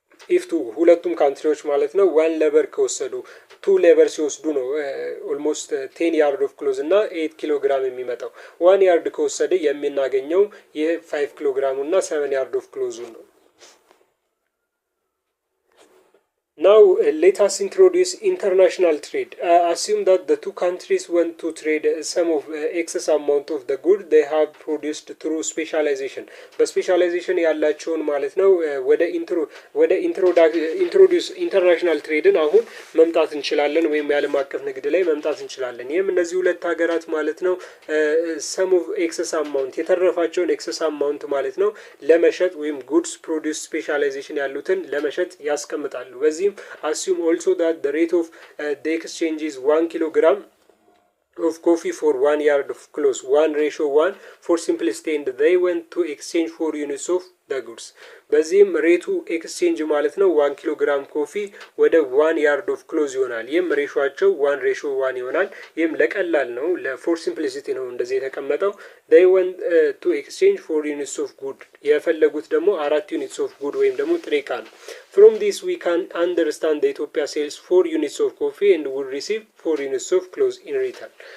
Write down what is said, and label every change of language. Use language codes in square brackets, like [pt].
[am] ኢፍቱ ሁለቱም ካንትሪዎች ማለት ነው ዋን ሌበር ከወሰዱ 2 ሌበር ሲወስዱ ነው ኦልሞስት 10 ያርድ ኦፍ ክሎዝ እና 8 ኪሎ ግራም የሚመጣው። 1 ያርድ ከወሰደ የምናገኘው ይህ 5 ኪሎ ግራሙ እና 7 ያርድ ኦፍ ክሎዙ ነው። [en] Now let us introduce international trade. Assume that the two countries want to trade some of excess amount of the good they have produced through specialization. [am] በስፔሻላይዜሽን ያላቸውን ማለት ነው ወደ ኢንትሮዲዩስ ኢንተርናሽናል ትሬድን አሁን መምጣት እንችላለን ወይም የዓለም አቀፍ ንግድ ላይ መምጣት እንችላለን። ይህም እነዚህ ሁለት ሀገራት ማለት ነው [en] some of excess amount [am] የተረፋቸውን excess amount ማለት ነው ለመሸጥ ወይም [en] goods produce specialization [am] ያሉትን ለመሸጥ ያስቀምጣሉ። በዚህ [en] assume also that the rate of the exchange is 1 kilogram of coffee for 1 yard of cloth, 1:1 for simplicity, and they went to exchange 4 units of the goods. [am] በዚህም ሬቱ ኤክስቼንጅ ማለት ነው 1 ኪሎ ግራም ኮፊ ወደ 1 ያርድ ኦፍ ክሎዝ ይሆናል። ይህም ሬሾቸው 1:1 ይሆናል። ይህም ለቀላል ነው ለፎር ሲምፕሊሲቲ ነው እንደዚህ የተቀመጠው። [en] they went to exchange 4 units of good [am] የፈለጉት ደግሞ [en] 4 units of good [am] ወይም ደግሞ ጥሬ ዕቃ ነው። [en] from this we can understand the Ethiopia sells 4 units of coffee and would receive 4 units of cloth in return.